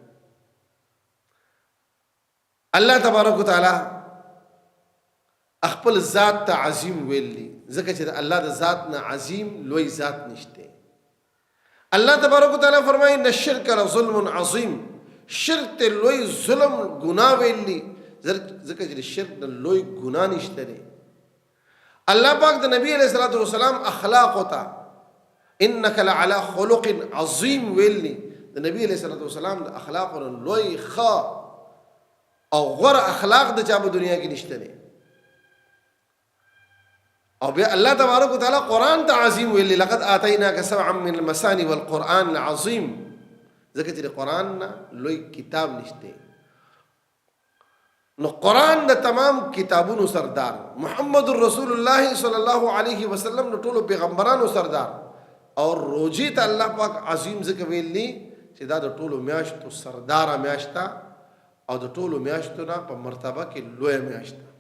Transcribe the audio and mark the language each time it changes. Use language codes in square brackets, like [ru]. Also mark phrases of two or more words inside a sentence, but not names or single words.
[ps] الله [ar] تبارک وتعالی [ps] خپل ذات ته عظیم ویلی، ځکه چې د الله د ذات نه عظیم لوی ذات نشته. الله تبارک وتعالی فرمایي [ar] ان الشرک لظلم عظیم. [ps] شرک ته لوی ظلم ګناه ویلی، ځکه چې شرک د لوی ګناه نشته دی. الله پاک د نبی [ar] علیہ الصلوۃ والسلام [ps] اخلاق ہوتا [ar] انک لعلی خلق عظیم [ps] ویلی. د نبی [ar] علیہ الصلوۃ والسلام [ps] د اخلاق لوی ښه او غوره اخلاق د چا په دنیا کې نشته دی. او بیا الله تبارک وتعالی قرآن ته عظیم ویلی [ar] لقد آتیناک سبعا من المثانی والقرآن العظیم، [ps] ځکه چې قرآن نه لوی کتاب نشته. نو قرآن د تمام کتابونو سردار، محمد رسول الله [ar] صلی الله علیه وسلم [ps] د ټولو پیغمبرانو سردار. اور روزي ته الله پاک عظیم ذکر ویلی چې دا د ټولو میاشتو سرداره میاشت او د ټولو میاشتو نه په مرتبه کې لویه میاشت.